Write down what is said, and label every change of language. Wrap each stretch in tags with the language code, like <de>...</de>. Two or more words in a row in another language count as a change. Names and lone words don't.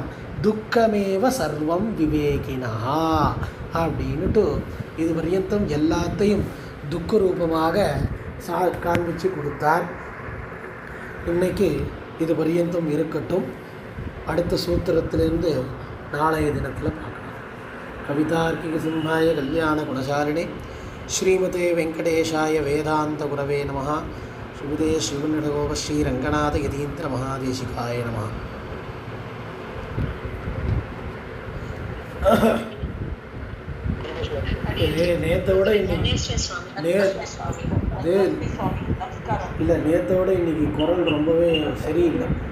<sa>दुःखमेव सर्वं विवेकिनः</sa> <ta>அப்படின்னுட்டு இது பர்யந்தம் எல்லாத்தையும் துக்க ரூபமாக காண்பிச்சு கொடுத்தார். இன்னைக்கு இது பர்யந்தம் இருக்கட்டும். அடுத்த சூத்திரத்திலிருந்து நாளைய தினத்தில் பார்க்கலாம்.</ta> <sa>कवितार्किक सिंहाय कल्याण गुणशालिने श्रीमते वेङ्कटेशाय वेदान्त गुरवे नमः. शुभदे श्रीवण्णिडकोप श्रीरङ्गनाथ यतीन्द्र महादेशिकाय नमः.</sa> <ta>நேத்தோட இல்லை, நேத்தோட இன்னைக்கு குரல் ரொம்பவே சரியில்லை.</ta>